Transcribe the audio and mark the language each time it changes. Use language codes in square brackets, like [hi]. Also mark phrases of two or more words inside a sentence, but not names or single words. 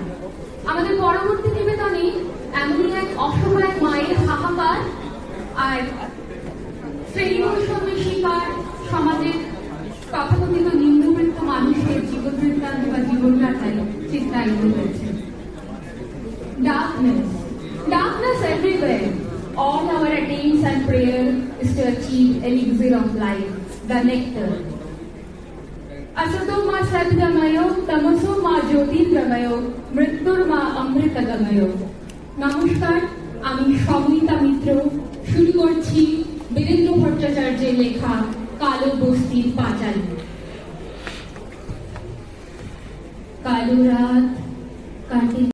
[bn] আমাদের পরবর্তী নিবেদনে এমনই এক অসহায় মায়ের হাহাকার আর শ্রেণীবৈষম্যের শিকার সমাজের তথাকথিত নিম্নবিত্ত মানুষের জীবনবৃত্তান্ত বা জীবনযাত্রায় চিত্রায়িত হয়েছে। [en] Darkness everywhere. All our attempts and prayer is to achieve elixir of life, the nectar. [sa] असतो मा सद्गमय तमसो मा ज्योतिर्गमय मृत्योः मा अमृतगमय. [bn] নমস্কার, আমি সমীতা মিত্র। শুরু করছি বীরেন্দ্র ভট্টাচার্যের লেখা কালো বস্তির পাঁচালী। কালো রাত কাটে।